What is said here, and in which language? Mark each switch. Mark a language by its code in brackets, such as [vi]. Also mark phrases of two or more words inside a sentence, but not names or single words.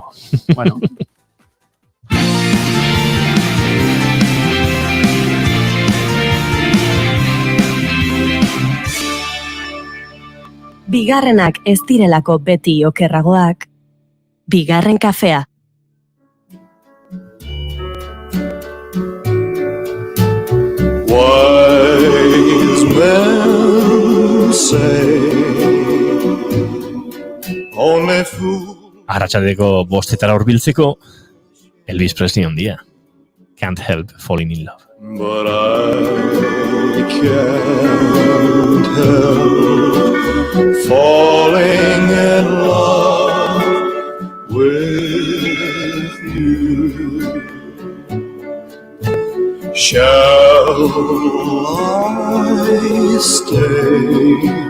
[eu] Bueno. Bigarrenak ez direlako beti okerragoak, bigarren kafea. [en] Wise men say only fool. [eu] Arratsaldeko bostetara hurbiltzeko, Elvis Presley ondia. [en] Can't help falling in love. But I can't help falling in love with you. Shall I stay?